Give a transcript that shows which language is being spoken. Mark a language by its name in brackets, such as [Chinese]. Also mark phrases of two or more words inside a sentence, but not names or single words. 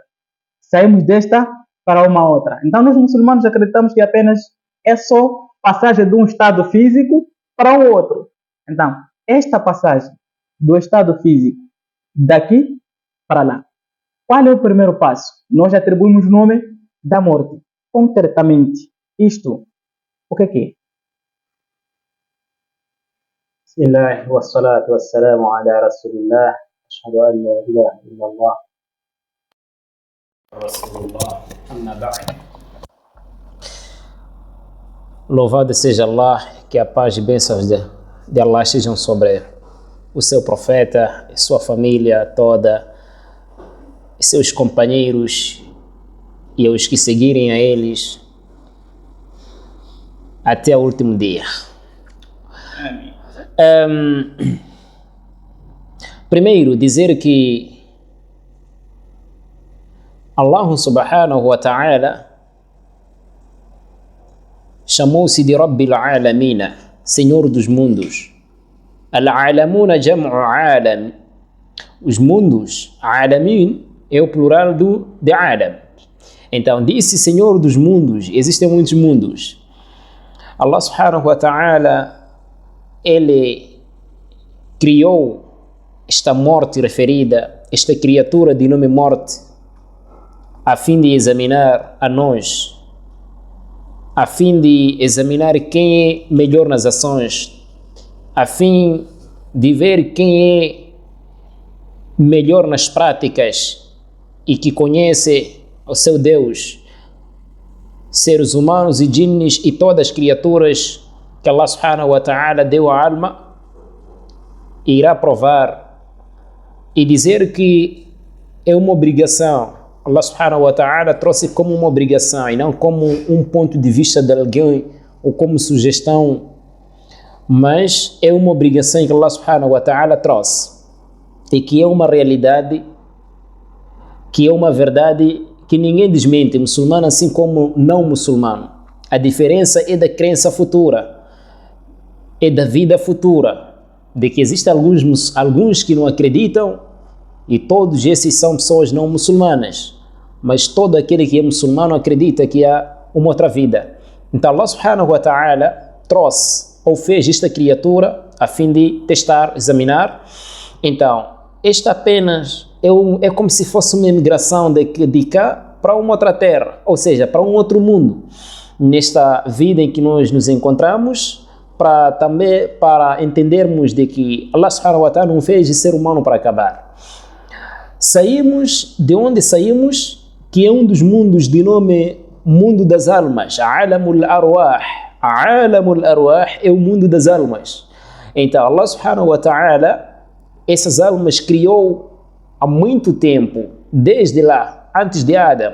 [Portuguese] Saímos desta para uma outra. Então, nós muçulmanos acreditamos que apenas é só passagem de um estado físico para o outro. Então, esta passagem do estado físico daqui para lá. Qual é o primeiro passo? Nós atribuímos o nome da morte. Concretamente, isto, o que é? [Arabic] بسم الله والصلاة والسلام على رسول الله. أشهد أن لا إله إلا الله. رسول الله. أما بعد. [Portuguese] Louvado seja Allah, que a paz e bênçãos de Allah estejam sobre o seu profeta, sua família toda, seus companheiros e os que seguirem a eles até o último dia. Amém. Primeiro, dizer que [Arabic] الله سبحانه وتعالى [Portuguese] chamou-se de [Arabic] رب العالمين, [Portuguese] Senhor dos mundos. [Arabic] العالمون جمع عالم. [Portuguese] Os mundos, Alamin é o plural de Alam. Então, disse Senhor dos mundos, existem muitos mundos. [Arabic] الله سبحانه وتعالى, [Portuguese] ele criou esta morte referida, esta criatura de nome morte, a fim de examinar a nós, a fim de examinar quem é melhor nas ações, a fim de ver quem é melhor nas práticas e que conhece o seu Deus, seres humanos e jinnis e todas as criaturas que [Arabic] الله سبحانه وتعالى [Portuguese] deu a alma, irá provar e dizer que é uma obrigação. [Arabic] الله سبحانه وتعالى [Portuguese] trouxe como uma obrigação e não como um ponto de vista de alguém ou como sugestão, mas é uma obrigação que [Arabic] الله سبحانه وتعالى [Portuguese] trouxe e que é uma realidade, que é uma verdade que ninguém desmente, muçulmano assim como não muçulmano. A diferença é da crença futura, é da vida futura, de que existem alguns que não acreditam e todos esses são pessoas não muçulmanas, mas todo aquele que é muçulmano acredita que há uma outra vida. Então [Arabic] الله سبحانه وتعالى [Portuguese] trouxe ou fez esta criatura a fim de testar, examinar. Então, esta apenas é como se fosse uma imigração de cá para uma outra terra, ou seja, para um outro mundo. Nesta vida em que nós nos encontramos, para entendermos de que [Arabic] الله سبحانه وتعالى [Portuguese] não fez o ser humano para acabar. Saímos de onde saímos, que é um dos mundos de nome mundo das almas, [Arabic] عالم الأرواح. عالم الأرواح [Portuguese] é o mundo das almas. [Arabic] Então الله سبحانه وتعالى, [Portuguese] essas almas criou há muito tempo, desde lá, antes de Adam.